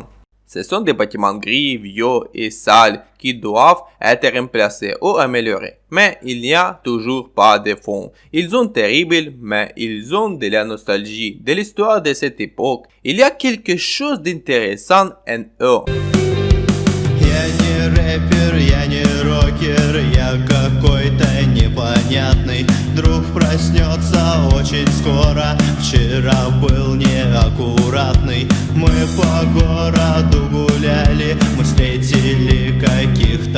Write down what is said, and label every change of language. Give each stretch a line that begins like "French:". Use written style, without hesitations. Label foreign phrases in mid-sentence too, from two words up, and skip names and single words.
French: Ce sont des bâtiments gris, vieux et sales qui doivent être remplacés ou améliorés. Mais il n'y a toujours pas de fonds. Ils sont terribles, mais ils ont de la nostalgie, de l'histoire de cette époque. Il y a quelque chose d'intéressant en eux.
Russian: Я не рэпер, я не рокер, я какой-то непонятный. Вдруг проснется очень скоро, вчера был неаккуратный. Мы по городу гуляли, мы встретили каких-то дам.